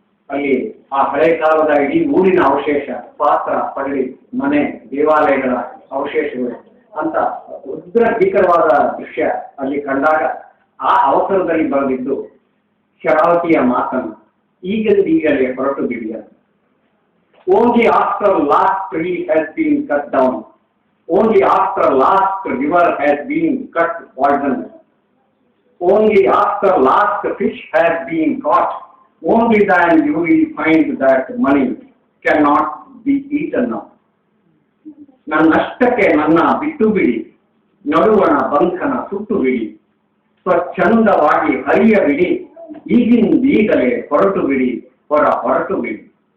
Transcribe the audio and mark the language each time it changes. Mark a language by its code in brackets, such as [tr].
[kn] ಅಲ್ಲಿ ಆ ಹಳೆ ಕಾಲದ ಇಡೀ ಊರಿನ ಅವಶೇಷ, ಪಾತ್ರ, ಪಗಡಿ, ಮನೆ, ದೇವಾಲಯಗಳ ಅವಶೇಷಗಳು ಅಂತ ಉಗ್ರ ಭೀಕರವಾದ ದೃಶ್ಯ ಅಲ್ಲಿ ಕಂಡಾಗ ಆ ಅವಸರದಲ್ಲಿ ಬರೆದಿದ್ದು ಶರಾವತಿಯ ಮಾತನ್ನು ಈಗಲೇ ಹೊರಟು ಬಿಡಿಯ. [en] Only after last tree has been cut down, only after last river has been cut poison, only after last fish has been caught, only then you will find that money cannot be eaten now. [kn] ನನ್ನಷ್ಟಕ್ಕೆ ನನ್ನ ಬಿಟ್ಟು ಬಿಡಿ, ನಡುವಣ ಬಂಧನ ಸುಟ್ಟು ಬಿಡಿ, ಸ್ವಚ್ಛಂದವಾಗಿ ಹರಿಯ ಬಿಡಿ, ಈಗಿಂದೀಗಲೇ ಹೊರಟು ಬಿಡಿ, ಹೊರಟು ಬಿಡಿ.